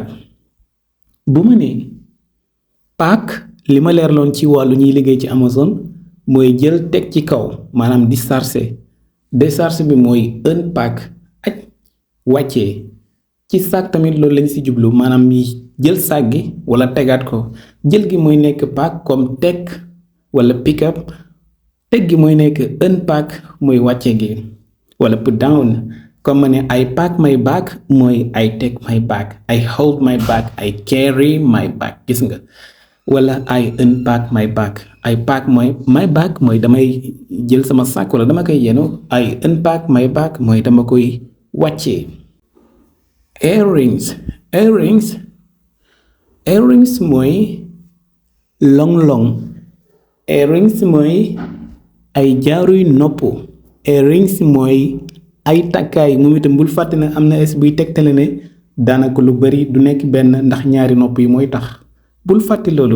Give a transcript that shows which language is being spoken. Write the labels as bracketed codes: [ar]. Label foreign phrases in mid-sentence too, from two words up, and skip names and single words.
[wo] bu ma nee pack li ma leerloon ci wàllu ñuy liggéey ci Amazon mooy jël teg ci kaw maanaam décharge bi mooy unpack ak wàccee ci sac tamit loolu lañ ci jublu maanaam jël sac gi wala tegaat ko jël gi mooy nekk pack comme teg wala [en] pick up [wo] teg gi mooy nekk unpack mooy wàccee gi wala [en] put down [wo] comme ma ne [en] I pack my bag [wo] mooy [en] I take my bag I hold my bag I carry my bag [wo] gis nga wala [en] I unpack my bag I pack my bag [wo] mooy damay jël sama sac wala dama koy yenu [en] I unpack my bag [wo] mooy dama koy wàccee. earrings mooy [en] long earrings [wo] mooy ay jaaruy nopp earrings mooy ay takkaay moom itam bul fàtte ne am na es buy tegtale ne daanaka lu bari du nekk benn ndax ñaari nopp yi mooy tax bul fàtte loolu.